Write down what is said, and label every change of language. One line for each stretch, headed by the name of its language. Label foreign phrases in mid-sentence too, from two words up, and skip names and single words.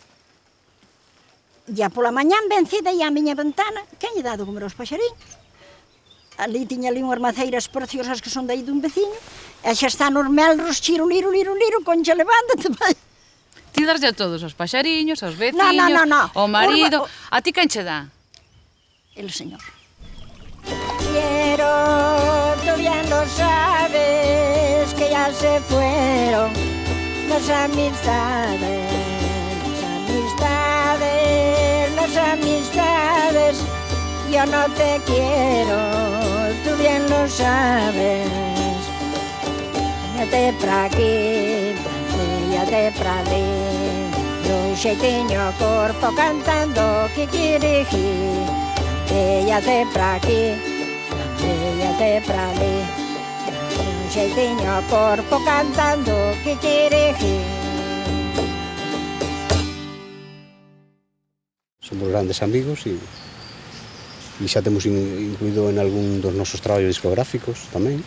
Galician: Ya pola mañán vencida e a miña ventana, quen lle dado comer aos paxariños? Ali tiña ali unhas maceiras preciosas que son daí dun veciño, e xa están os melros, chiro, liro, concha, levántate, vai. Ti darlle a todos, aos paxariños, aos veciños, No. ao marido... A ti quen che dá?
Spanish: El señor. Quiero, tú bien lo sabes, que ya se fueron las amistades, las amistades. Yo no te quiero, tú bien lo sabes.
Galician: Cállate pra aquí, cállate pra ali. Un xeitinho corpo cantando kikiriki. Cállate pra aquí, cállate pra ali. Un xeitinho corpo cantando kikiriki. Somos grandes amigos e xa temos incluído en algún dos nosos traballos discográficos tamén.